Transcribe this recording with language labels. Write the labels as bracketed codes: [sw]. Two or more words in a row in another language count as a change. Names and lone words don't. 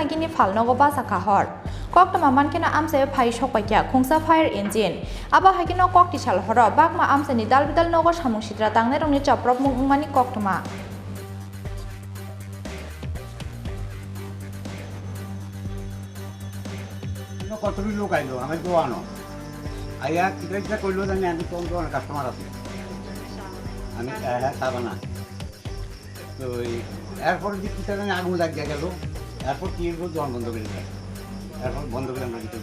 [trp] gini falnogo bas akha hor koktama mankena Amchaio phai sokpaikya Khongsa [en] fire engine [trp] aba hagino Koktisal Horo Bagma Amchaini dalbidal nogo samung sitra tangne rongni chaprok mungmani koktama [bn] কতগুলো লোক আইলো আমি তো আনো আইয়া কিটা কইলো জানি আমি তো অনেক কাস্টমার আছে আমি হ্যাঁ সাবানা তো এরপর যে কিটা জানি আগুন লাগিয়ে গেল এরপর কি হলো দোকান বন্ধ করে দিল এরপর বন্ধ করে আমরা ভিতরে